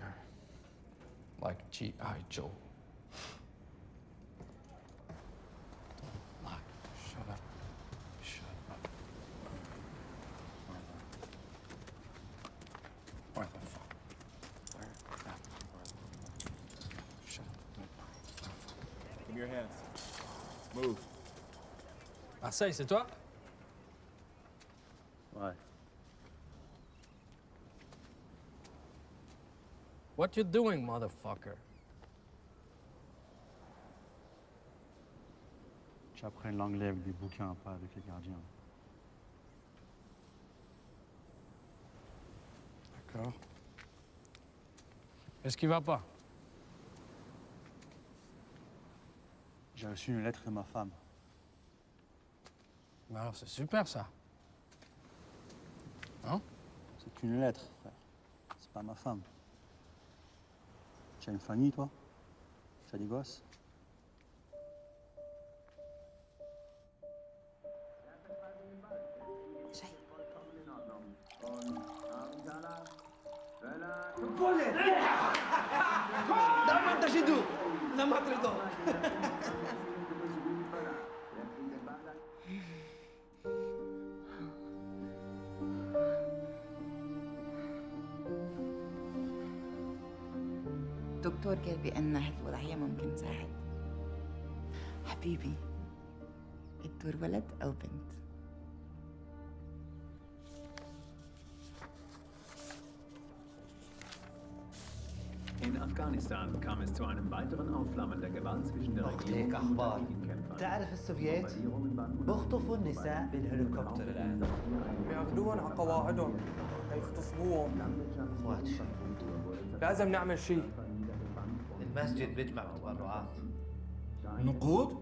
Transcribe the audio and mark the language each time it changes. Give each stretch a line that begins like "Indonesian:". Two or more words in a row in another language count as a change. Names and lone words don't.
English: Like G.I. Joe. Shut up. Shut up. Where the fuck? Shut up. Give me your hands. Move.
French: Marseille, c'est toi? Ouais.
English: What you doing, motherfucker?
French: J'apprends l'anglais avec des bouquins, pas avec les gardiens. D'accord. Qu'est-ce qui va pas? J'ai reçu une lettre de ma femme. Mais alors, c'est super, ça. Hein? C'est une lettre, frère. C'est pas ma femme. Tu as une famille, toi? Tu as des gosses?
Arabic: دائما تجدوا لما تريدون الدكتور قال بأن هالوضعية ممكن تساعد. حبيبي، الدور ولد أو بنت؟
German: In Afghanistan kam es zu einem weiteren Aufflammen der Gewalt zwischen der
Arabic: ليك أخبار. تعرف السوفييت بيخطفوا النساء بالهليكوبتر الآن. بياخذوهم على قواعدهم يغتصبوهم. اخواتي لازم نعمل شيء. المسجد بيجمع تبرعات. نقود؟